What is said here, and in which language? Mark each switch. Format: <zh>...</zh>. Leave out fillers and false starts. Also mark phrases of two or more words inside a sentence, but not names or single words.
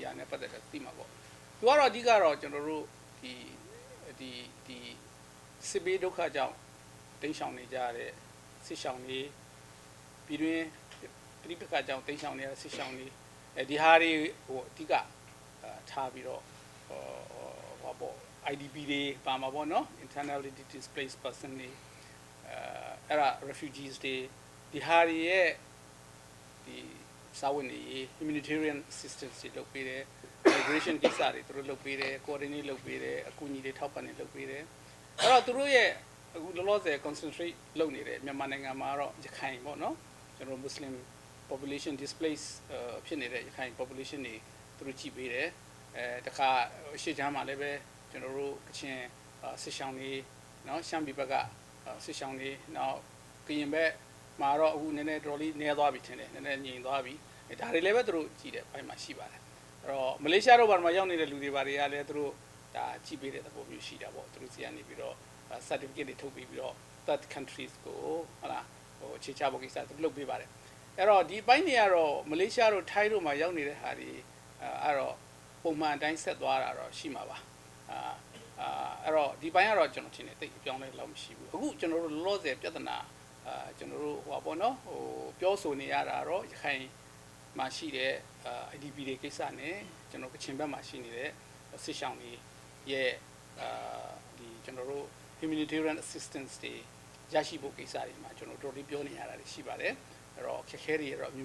<my>ဟာနဲ့ပတ်သက်တဲ့သိမှာပေါ့။သူကတော့အဓိကတော့ကျွန်တော်တို့ဒီစစ်ဘေးဒုက္ခကြောင့်တိမ်းရှောင်နေကြတဲ့စစ်ရှောင်တွေပြည်တွင်းပြိပခါကြောင့်တိမ်းရှောင်နေတဲ့စစ်ရှောင်တွေဒီဟာတွေဟိုအဓိကထားပြီးတော့ဟောပေါ့ IDP တွေပါမှာပေါ့နော်</my> <en>internally displaced person</en> <my>တွေအဲ့ဒါ refugees တွေဒီဟာတွေရဲ့ဒီစာဝန်တွေ</my> <en>humanitarian assistance</en> <my>တွေလုပ်ပေးတယ် migration ကိစ္စတွေသူတို့လုပ်ပေးတယ် coordinate လုပ်ပေးတယ်အကူအညီတွေထောက်ပံ့နေလုပ်ပေးတယ်အဲ့တော့သူတို့ရဲ့အခုလောလောဆယ် concentrate လုပ်နေတယ်မြန်မာနိုင်ငံမှာတော့ရ ခိုင်ပေါ့နော်ကျွန်တော်</my> <en>Muslim population displaced</en> <my>ဖြစ်နေတဲ့ရခိုင် population တွေသူတို့ကြည့်ပေးတယ်တခါရှေ့ချမ်းမှာလည်းပဲကျွန်တော်တို့ကချင်စစ်ရှောင်းတွေနော်ရှမ်းပြည်ဘက်ကစစ်ရှောင်းတွေနောက်ကရင်ဘက်မှာတော့အခုနည်းနည်းတော်လေးနည်းသွားပြီထင်တယ်နည်းနည်းငြိမ်သွားပြီဒါတွေလည်းပဲသူတို့ကြည့်တယ်ဘက်မှာရှိပါတယ်အဲ့တော့မလေးရှားတို့ဘာမှရောက်နေတဲ့လူတွေဘာတွေကလည်းသူတို့ဒါကြည့်ပေးတဲ့သဘောမျိုးရှိတာပေါ့သူတို့စီကနေပြီးတော့ certificate တွေထုတ်ပြီးတော့</my> <en>third countries</en> <my>ကိုဟုတ်လားဟိုအခြေချဖို့ကိစ္စသူလုပ်ပေးပါတယ်အဲ့တော့ဒီပိုင်းတွေကတော့မလေးရှားတို့ထိုင်းတို့မှာရောက်နေတဲ့ဟာတွေ အဲ့တော့ပုံမှန်အတိုင်းဆက်သွားတာတော့ရှိမှာပါအဲ့တော့ဒီပိုင်းကတော့ကျွန်တော်ထင်တယ်တိတ်အပြောင်းလဲလောက်မရှိဘူးအခုကျွန်တော်တို့လောလောဆယ်ပြဿနာကျွန်တော်တို့ဟိုပါပေါ့နော်ဟိုပြောဆိုနေရတာတော့ရခိုင်မှာရှိတဲ့ IDP တွေကိစ္စနဲ့ကျွန်တော်ကချင်ဘက်မှာရှိနေတဲ့စစ်ရှောင်းတွေရဲ့ဒီကျွန်တော်တို့</my> <en>humanitarian assistance</en> <my>တွေရရှိဖို့ကိစ္စတွေမှာကျွန်တော်တို့တော်တော်ပြောနေရတာရှိပါတယ်အဲ့တော့ခက်ခဲတွေတော့</my>